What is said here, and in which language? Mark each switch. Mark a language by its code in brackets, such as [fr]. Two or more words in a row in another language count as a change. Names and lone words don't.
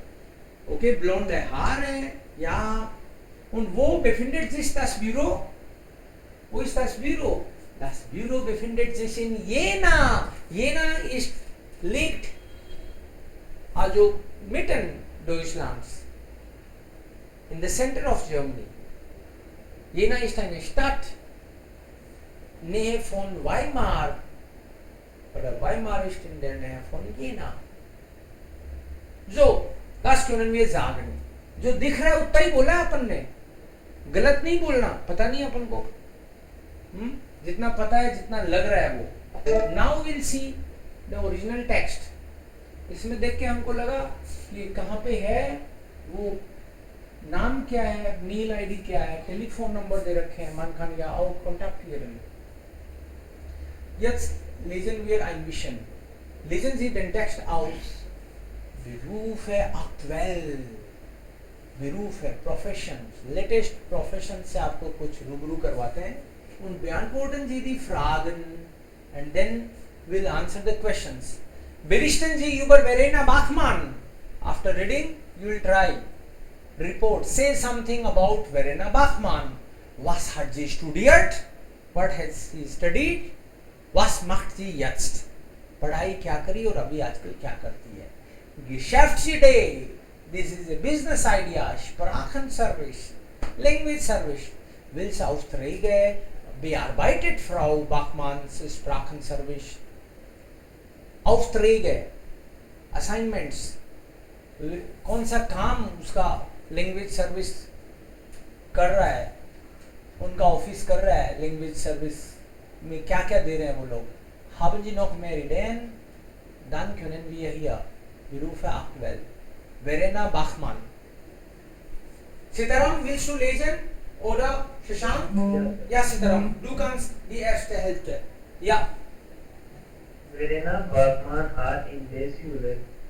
[de] Okay, blonde Haare, ja. Und wo befindet sich das Büro? Wo ist das Büro? Das Büro befindet sich in Jena. Jena liegt also mitten Deutschlands. [en] In the center of Germany. [de] Jena ist eine Stadt, Nähe von Weimar. Oder Weimar ist in der Nähe von Jena. So, das können wir sagen. [hi] जो दिख रहा है उतना ही बोला अपन ने, गलत नहीं बोलना, पता नहीं अपन को, जितना पता है जितना लग रहा है वो. [en] now will see the original text. [hi] इसमें देख के हमको लगा ये कहाँ पे है, वो नाम क्या है, [en] mail ID [hi] क्या है, [en] telephone number [hi] दे रखे हैं, [de] man kann ja auch kontaktieren. Jetzt lesen wir ein bisschen. Lesen Sie den Text aus. Berufe aktuell. Berufe, [en] professions, latest professions [de] से आपको कुछ रूबरू करवाते हैं. Und beantworten Sie die Fragen and then we'll answer the questions. Berichten Sie über Verena Bachmann. [en] After reading, you will try. Report. Say something about Verena Bachmann. [de] Was hat sie studiert? [en] What has she studied? [de] Was macht sie jetzt? [hi] पढ़ाई क्या करी और अभी आजकल क्या करती है? [en] Geschäftsidee. This is a business idea. Sprachenservice. Language service. [de] Welche Aufträge bearbeitet Frau Bachmanns Sprachenservice? Aufträge. Assignments. [hi] कौन सा काम उसका [en] language service [hi] कर रहा है, उनका ऑफिस कर रहा है, [en] language service [hi] में क्या क्या दे रहे हैं वो लोग. [de] Haben Sie noch mehr Ideen? Dann können wir hier Berufe aktuell. Verena Bachmann. Sitaram, willst du lesen? Oder Shashank? Ja, Sitaram, du kannst die erste Hälfte. Ja. Verena Bachmann hat in der Schule